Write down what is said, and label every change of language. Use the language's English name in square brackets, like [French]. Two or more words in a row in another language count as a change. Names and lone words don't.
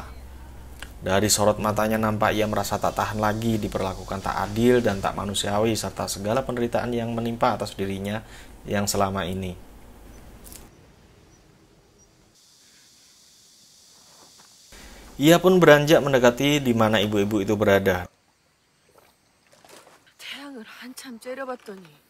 [Indonesian] Dari sorot matanya nampak ia merasa tak tahan lagi diperlakukan tak adil dan tak manusiawi serta segala penderitaan yang menimpa atas dirinya yang selama ini. Ia pun beranjak mendekati di mana ibu-ibu itu berada. [Korean] 태양을 한참 째려봤더니